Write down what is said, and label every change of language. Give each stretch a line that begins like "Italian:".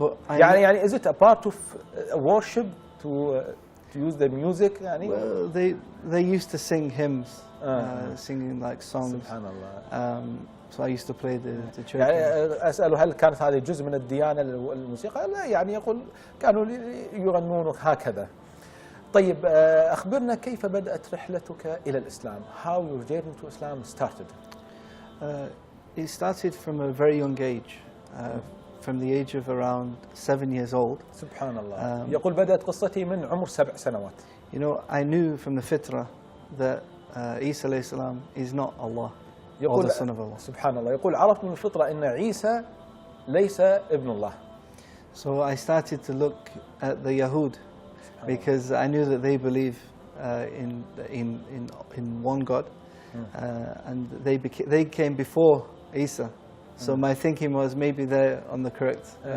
Arabic: يعني
English: is it a part of worship to use the music يعني? Well, they used to sing hymns, singing like songs.
Arabic: سبحان الله.
English: So I used to play the church.
Arabic: يعني أسأله هل كانت هذه جزء من الديانة الموسيقى؟ لا، يعني يقول كانوا يغنون هكذا. طيب أخبرنا كيف بدأت رحلتك إلى الإسلام؟
English: How your journey to Islam started? It started from a very young age, from the age of around 7 years old.
Arabic: سبحان الله. يقول بدأت قصتي من عمر 7 سنوات.
English: You know, I knew from the fitrah that Isa alayhi salam is not Allah.
Arabic: يقول سبحان الله، يقول عرفت من الفطرة أن عيسى ليس ابن الله.
English: So I started to look at the Yahud because I knew that they believe in one God, and they came before Isa. So my thinking was maybe they're on the correct.